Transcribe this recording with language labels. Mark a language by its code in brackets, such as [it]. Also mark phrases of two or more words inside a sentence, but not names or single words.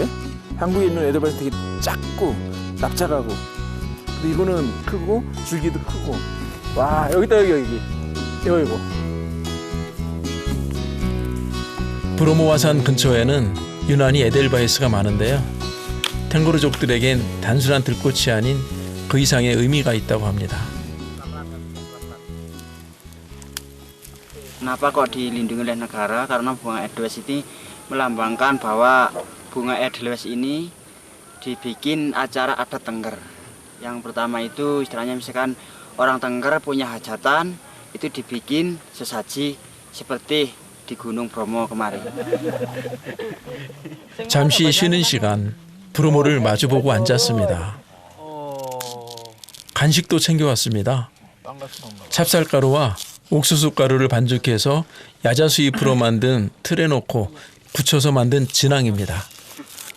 [ko] 한국에 있는 에델바이스 되게 작고 납작하고, 근데 이거는 크고 줄기도 크고. 와, 여기다 여기. 이거. 브로모와산 근처에는 유난히 에델바이스가 많은데요. 탱고르족들에겐 단순한 들꽃이 아닌 그 이상의 의미가 있다고 합니다. [id] Kenapa kok dilindungi oleh negara? Karena bunga edelweiss ini melambangkan bahwa bunga edelweiss ini dibikin acara adat Tengger. Yang pertama itu istilahnya misalkan orang Tengger punya hajatan, itu dibikin sesaji seperti di Gunung Bromo kemarin. [ko] 잠시 쉬는 시간 브로모를 마주보고 앉았습니다. 간식도 챙겨왔습니다. 찹쌀가루와 옥수수 가루를 반죽해서 야자수 잎으로 만든 틀에 넣고 굳혀서 만든 진앙입니다.